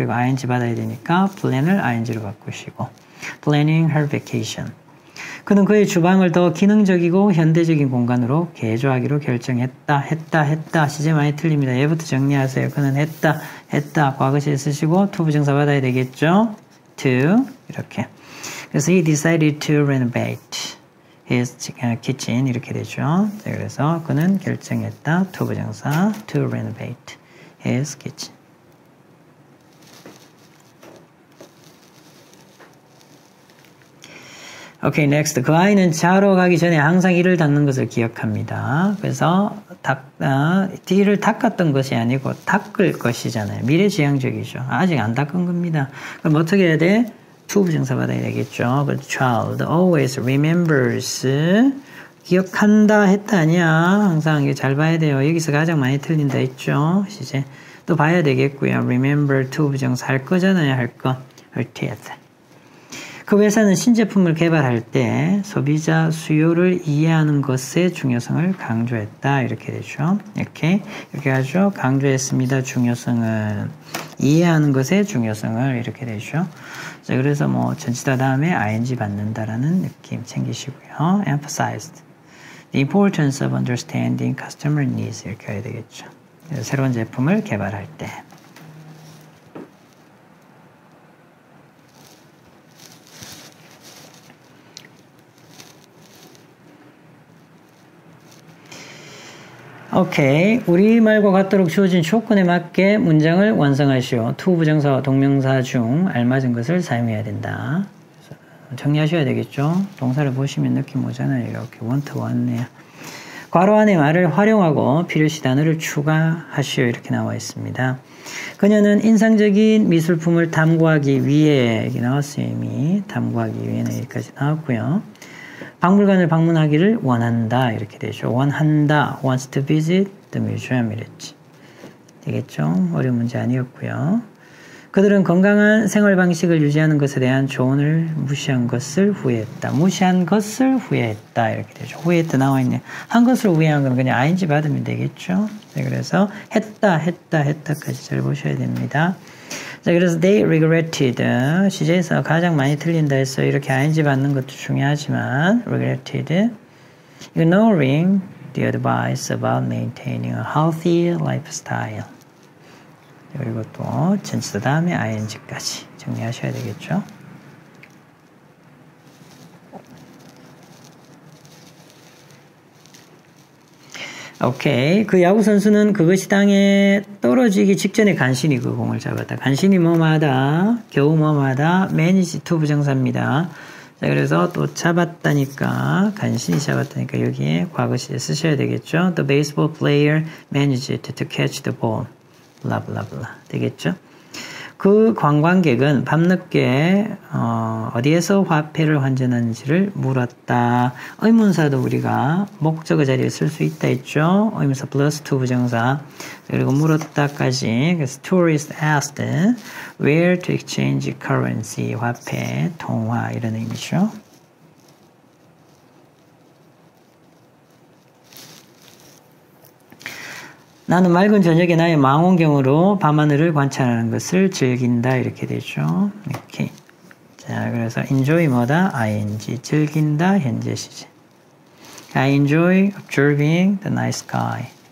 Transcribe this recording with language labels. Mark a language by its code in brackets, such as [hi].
[ko] 그리고 ing 받아야 되니까 plan을 ing로 바꾸시고 [en] planning her vacation. [ko] 그는 그의 주방을 더 기능적이고 현대적인 공간으로 개조하기로 결정했다. 시제 많이 틀립니다. 얘부터 정리하세요. 그는 했다. 과거시제 쓰시고 to 부정사 받아야 되겠죠. to 이렇게. 그래서 [en] he decided to renovate his kitchen [ko] 이렇게 되죠. 자, 그래서 그는 결정했다. [en] to 부정사 to renovate his kitchen. [ko] 오케이, next. 그 아이는 자러 가기 전에 항상 이를 닦는 것을 기억합니다. 그래서 이를 닦았던 것이 아니고 닦을 것이잖아요. 미래지향적이죠. 아직 안 닦은 겁니다. 그럼 어떻게 해야 돼? to 부정사 받아야 되겠죠. 그래서 [en] child always remembers [ko] 기억한다 했다 아니야. 항상 이게 잘 봐야 돼요. 여기서 가장 많이 틀린다 했죠. 시제 또 봐야 되겠고요. remember to 부정사 할 거잖아요. 할 거. [en] her teeth. [ko] 그 회사는 신제품을 개발할 때 소비자 수요를 이해하는 것의 중요성을 강조했다. 이렇게 되죠. 이렇게 하죠. 강조했습니다. 중요성은. 이해하는 것의 중요성을 이렇게 되죠. 자, 그래서 뭐 전치사 다음에 ing 받는다라는 느낌 챙기시고요. [en] emphasized the importance of understanding customer needs [ko] 이렇게 해야 되겠죠. 새로운 제품을 개발할 때. 오케이. 우리말과 같도록 주어진 조건에 맞게 문장을 완성하시오. to 부정사와 동명사 중 알맞은 것을 사용해야 된다. 정리하셔야 되겠죠. 동사를 보시면 느낌 오잖아요. 이렇게 one to one네요. 괄호 안에 말을 활용하고 필요시 단어를 추가하시오. 이렇게 나와 있습니다. 그녀는 인상적인 미술품을 탐구하기 위해 여기 나왔어요. 이미 탐구하기 위해는 여기까지 나왔고요. 박물관을 방문하기를 원한다. 이렇게 되죠. 원한다. [en] wants to visit the museum [ko] 이랬지. 되겠죠? 어려운 문제 아니었고요. 그들은 건강한 생활 방식을 유지하는 것에 대한 조언을 무시한 것을 후회했다. 무시한 것을 후회했다. 이렇게 되죠. 후회했다 나와 있네. 한 것을 후회한 건 그냥 ing 받으면 되겠죠. 네, 그래서 했다까지 잘 보셔야 됩니다. 자, 그래서 [en] they regretted [ko] 시제에서 가장 많이 틀린다 했어요. 이렇게 ing 받는 것도 중요하지만 [en] regretted ignoring the advice about maintaining a healthy lifestyle. [ko] 그리고 또 전치사 다음에 ing까지 정리하셔야 되겠죠. 오케이. 그 야구 선수는 그것이 땅에 떨어지기 직전에 간신히 그 공을 잡았다. 간신히 뭐마다, 겨우 뭐마다, manage to 부정사입니다. 자, 그래서 또 잡았다니까, 간신히 잡았다니까 여기에 과거 시제 쓰셔야 되겠죠. [en] The baseball player managed to catch the ball. [ko] 블라블라블라. 되겠죠? 그 관광객은 밤늦게 어디에서 화폐를 환전하는지를 물었다. 의문사도 우리가 목적어 자리에 쓸 수 있다 했죠. 의문사 플러스 to 부정사. 그리고 물었다까지. 그래서 [en] tourist asked where to exchange currency. [ko] 화폐, 통화 이런 의미죠. 나는 맑은 저녁에 나의 망원경으로 밤하늘을 관찰하는 것을 즐긴다. 이렇게 되죠. 이렇게. 자, 그래서 enjoy 뭐다? ing. 즐긴다. 현재 시제. [en] I enjoy observing the night sky.